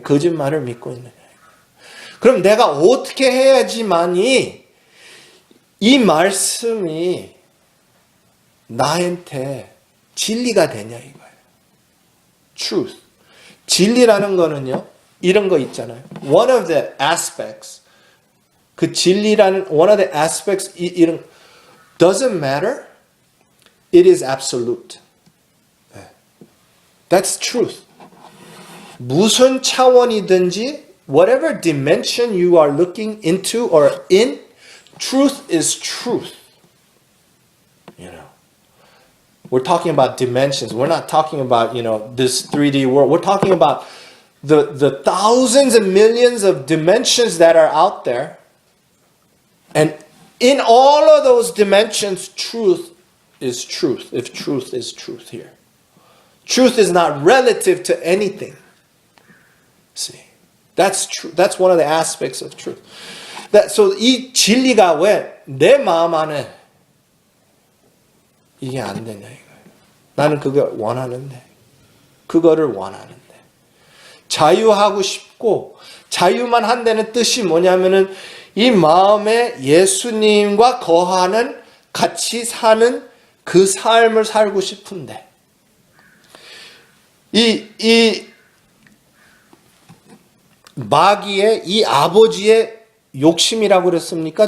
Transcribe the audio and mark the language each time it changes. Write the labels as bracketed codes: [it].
[ko] 거짓말을 믿고 있느냐 이거야. 그럼 내가 어떻게 해야지만이 이 말씀이 나한테 진리가 되냐 이거야. [en] Truth. [ko] 진리라는 거는요, 이런 거 있잖아요. [en] One of the aspects, [ko] 그 진리라는 [en] one of the aspects, 이런 doesn't matter. It is absolute. That's truth. [ko] 무슨 차원이든지, [en] whatever dimension you are looking into or in, truth is truth. You know. We're talking about dimensions. We're not talking about, this 3D world. We're talking about the thousands and millions of dimensions that are out there. And in all of those dimensions, truth is truth, if truth is truth here. Truth is not relative to anything. See, that's true. That's one of the aspects of truth. [ko] So 이 진리가 왜 내 마음 안에 이게 안 되냐 이거예요. 나는 그거 원하는데, 그거를 원하는데 자유하고 싶고, 자유만 한다는 뜻이 뭐냐면은 이 마음에 예수님과 거하는, 같이 사는 그 삶을 살고 싶은데, 이 마귀의, 이 아버지의 욕심이라고 그랬습니까?